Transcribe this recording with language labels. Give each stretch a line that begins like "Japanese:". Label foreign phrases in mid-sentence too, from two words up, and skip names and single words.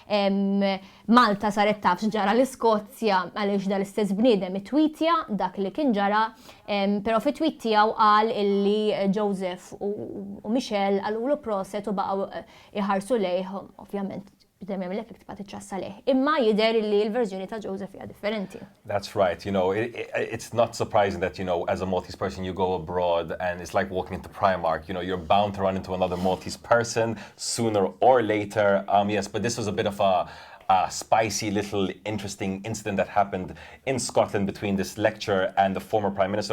Maltese: Malta saret taf x'ġara l-Iskozja għaliex dal-istess bniedem ittwitja dak li kien ġara, però fit-tweet tiegħu qal illi Joseph u Michelle għalulu proset u baqgħu iħarsu lejh, ovvjament bidem jagħmel hekk tibqa' tiċċassa lejh. Imma jidher li l-verżjoni ta' Joseph hija differenti.
English: That's right. You know, it's not surprising that, you know, as a Maltese person, you go abroad and it's like walking into Primark. You know, you're bound to run into another Maltese person sooner or later. Yes, but this was a bit of a spicy little interesting incident that happened in Scotland between this lecturer and the former Prime Minister.